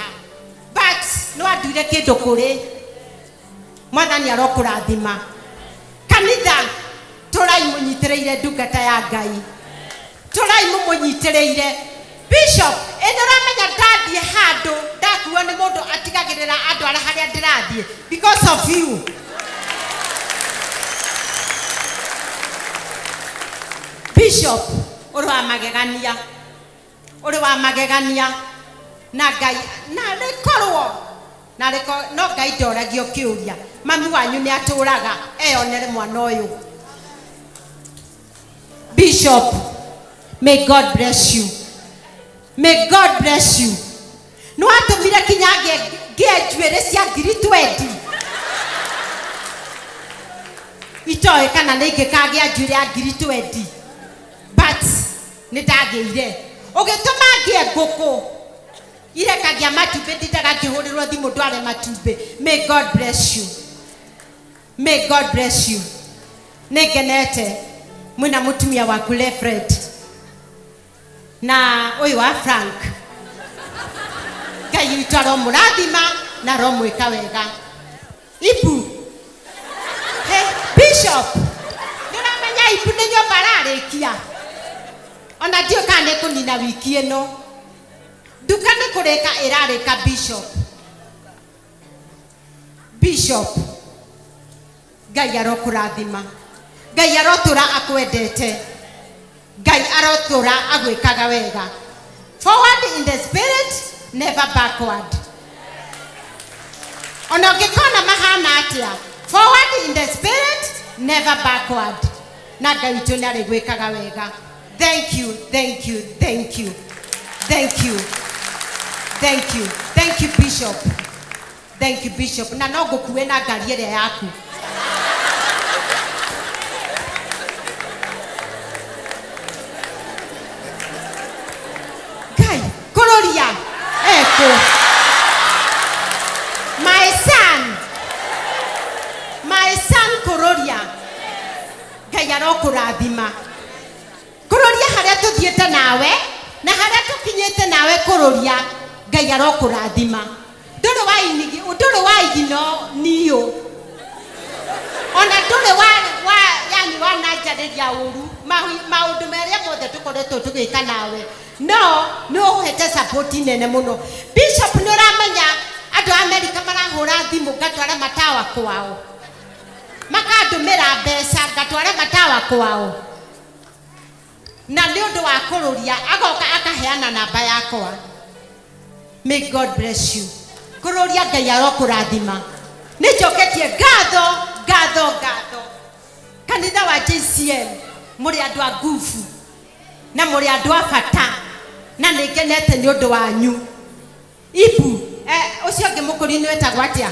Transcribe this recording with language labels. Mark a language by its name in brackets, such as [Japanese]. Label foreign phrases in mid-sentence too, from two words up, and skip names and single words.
[Kikuyu] But nĩwanduire kĩndũ kũrĩ. Mwathani arokũrathima. Kanitha tũrai mũnyitĩrĩire ndungata ya Ngai. Tũrai mũmũnyitĩrĩire. Bishop, nĩũramenya ndathiĩ handũ ndakuo nĩ mũndũ atigagĩrĩra andũ arĩa harĩa ndĩrathiĩ [English] because of you. [Kikuyu] Bishop, ũrĩ wa magegania. Ũrĩ wa magegania. Na Ngai na rĩkorwo na rĩko no Ngai ndoragio kĩũria. Mami wanyu nĩ atũraga eyonere mwana ũyũ. [English] Bishop, may God bless you. May God bless you. [Kikuyu] Nĩwatũmire kinya ngĩe njuĩrĩ cia ngiri 20. Itoĩ kana nĩ ingĩkagĩa njuĩrĩ ya ngiri 20. But nĩndagĩire. Ũgĩtũma ngĩe ngũkũ. Irekagia matumbĩ ndindaga ngĩhũrĩrwo thimũ ndware matumbĩ. [English] May God bless you. May God bless you. [Kikuyu] Nĩngenete mwĩna mũtumia waku Lefred. Na ũyũ wa Frank. Ngai witũ aromũrathima na aromwĩka wega. Ibu. Hey, Bishop. Nĩũramenya Ibu nĩ nyũmba ararĩkia. Ona ndiũ kana nĩ kũnina wiki ĩno. Nduka nĩ kũrĩka ĩrarĩka Bishop. Bishop. Ngai arokũrathima. Ngai arotũra akwendete. Ngai arotũra agwĩkaga wega. [English] Forward in the spirit, never backward. [Kikuyu] Ona ũngĩkona mahana atĩa. [English] Forward in the spirit, never backward. [Kikuyu] Na Ngai witũ nĩ arĩgwĩkaga wega. [English] Thank you, thank you, thank you. Thank you. Thank you. Thank you, Bishop. Thank you, Bishop. [Kikuyu] Na no ngũkue na ngari ĩrĩa yaku. Ngai, kũrũria. Eko. [English] My son. My son [Kikuyu] kũrũria. Ngai arokũrathima. Kũrũria harĩa tũthiĩte nawe na harĩa tũkinyĩte nawe kũrũria. Ngai arokũrathima. Ndũrĩ wa igino niyo. Ona ndũrĩ yani wananjarĩria ũru. Maũndũ marĩa mothe tũkoretwo tũgĩka nawe. No, nĩ ũhete support nene mũno. Bishop nĩũramenya andũ a Amerika marahũra thimũ ngatwara matawa kwao. Makandũmĩra mbeca ngatwara matawa kwao. Na nĩ ũndũ wa kũrũria agoka akaheana namba yakwa. [English] May God bless you. [Kikuyu] Kũrũria Ngai arokũrathima. Nĩnjoketie ngatho. Kanitha wa JCM mũrĩ andũ a nguvu na mũrĩ andũ a bata na nĩngenete nĩ ũndũ wanyu. Ibu ũcio ũngĩ mũkũri nĩwĩtagwo atĩa?